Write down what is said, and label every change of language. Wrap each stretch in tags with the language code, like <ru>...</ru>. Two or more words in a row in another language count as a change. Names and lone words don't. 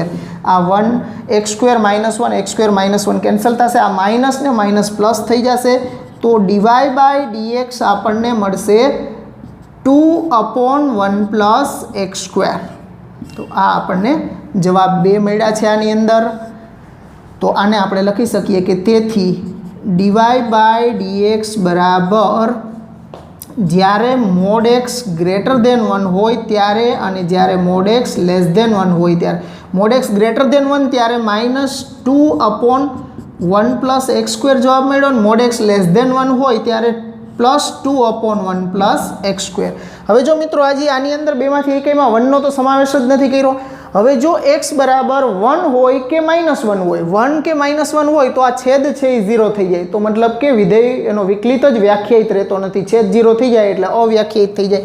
<gu>આ 1 x² - 1 x² - 1 કેન્સલ થશે, આ માઇનસ ને માઇનસ પ્લસ થઈ જશે, તો dy/dx આપણને મળશે 2/1 + x². તો આ આપણને જવાબ 2 મળ્યા છે આની અંદર. તો આને આપણે લખી શકીએ કે તેથી dy/dx બરાબર જ્યારે</gu> <en>mod x greater than 1</en> <gu>હોય ત્યારે અને જ્યારે</gu> <en>mod x less than 1</en> <gu>હોય ત્યારે.</gu> <en>mod x greater than 1</en> <gu>ત્યારે -2/1 + x² જવાબ મળ્યો, અને</gu> <en>mod x less than 1</en> <gu>હોય ત્યારે +2/1 + x². હવે જો મિત્રો આજે આની અંદર બેમાંથી એકમાં 1 નો તો સમાવેશ જ નથી કર્યો. હવે જો x બરાબર 1 હોય કે -1 હોય, 1 કે -1 હોય તો આ છેદ છે એ 0 થઈ જાય, તો મતલબ કે વિધેય એનો વિકલિત જ વ્યાખ્યાયિત રહેતો નથી, છેદ 0 થઈ જાય એટલે અવ્યાખ્યાયિત થઈ જાય.</gu>